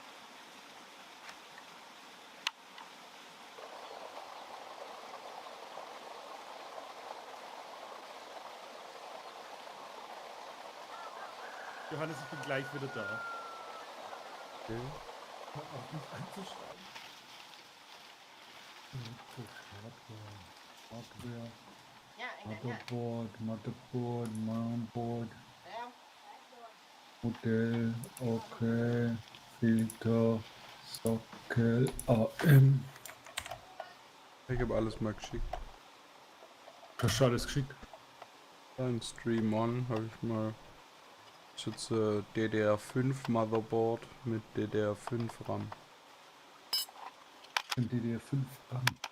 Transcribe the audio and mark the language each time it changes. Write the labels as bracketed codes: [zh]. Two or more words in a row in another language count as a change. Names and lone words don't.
[de] Johannes, ich bin gleich wieder da. Okay. Hör auf mich anzuschreiben. Hardware, [vi] Nhá, anh đánh nhá. [de] Motherboard, Motherboard, [vi] Thấy không? [de] Modell, okay, Filter, Sockel, AM. Ich habe alles mal geschickt. Hast du alles geschickt? Ein Stream On habe ich mal. Das ist jetzt DDR5 Motherboard mit DDR5 RAM. Ein DDR5 RAM.